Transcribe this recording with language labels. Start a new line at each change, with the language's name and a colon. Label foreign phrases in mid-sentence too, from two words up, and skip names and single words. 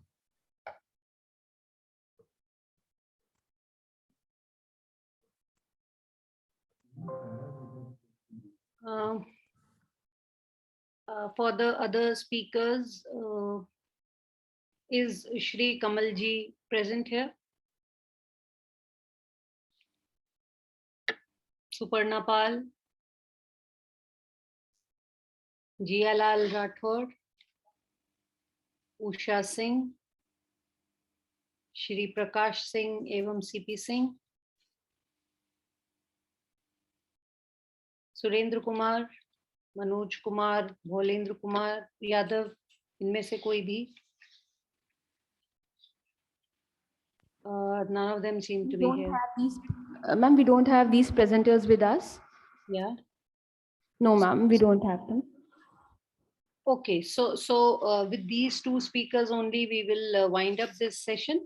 English: For the other speakers, is Shri Kamalji present here? Suparna Pal, Jialal Rathod, Usha Singh, Shri Prakash Singh, evam CP Singh,
Hindi: सुरेंद्र कुमार, मनोज कुमार, भोलेंद्र कुमार यादव, इनमें से कोई भी?
English: None of them seem to be here. Ma'am, we don't have these presenters with us. Yeah. No, ma'am, we don't have them. Okay, so with these two speakers only, we will wind up this session.